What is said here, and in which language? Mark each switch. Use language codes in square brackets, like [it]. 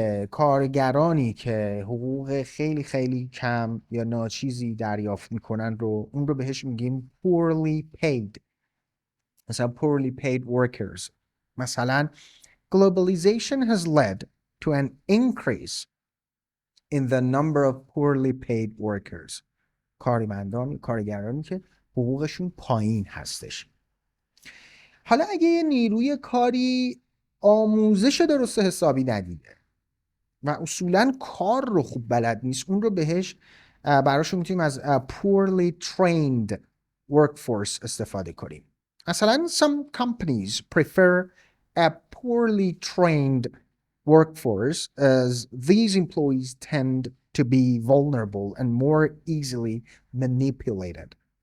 [fa] کارگرانی که حقوق خیلی خیلی کم یا ناچیزی دریافت میکنن رو، اون رو بهش میگیم [en] poorly paid. [fa] مثلا [en] poorly paid workers. مثلا globalization has led to an increase in the number of poorly paid workers. [fa] کارگرانی که حقوقشون پایین هستش. حالا اگه یه نیروی کاری آموزش درست حسابی ندیده و اصولاً کار رو خوب بلد نیست، اون رو بهش براشون میتونیم از [en] poorly trained workforce [fa] استفاده کنیم. مثلا [en] some companies prefer a poorly trained workforce as these employees tend to be vulnerable and more easily manipulated.